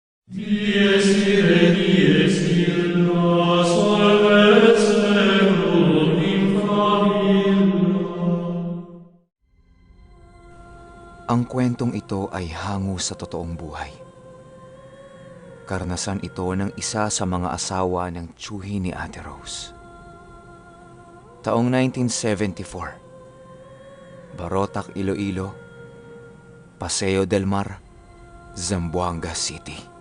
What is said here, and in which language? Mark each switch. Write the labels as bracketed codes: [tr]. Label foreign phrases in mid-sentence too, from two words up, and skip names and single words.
[la] Dies irae, dies illa, salvet seculum in famiglia. [tl] Ang kwentong ito ay hango sa totoong buhay. Karanasan ito ng isa sa mga asawa ng tiyuhi ni Ate Rose. Taong 1974, Barotac, Iloilo, Paseo del Mar, Zamboanga City.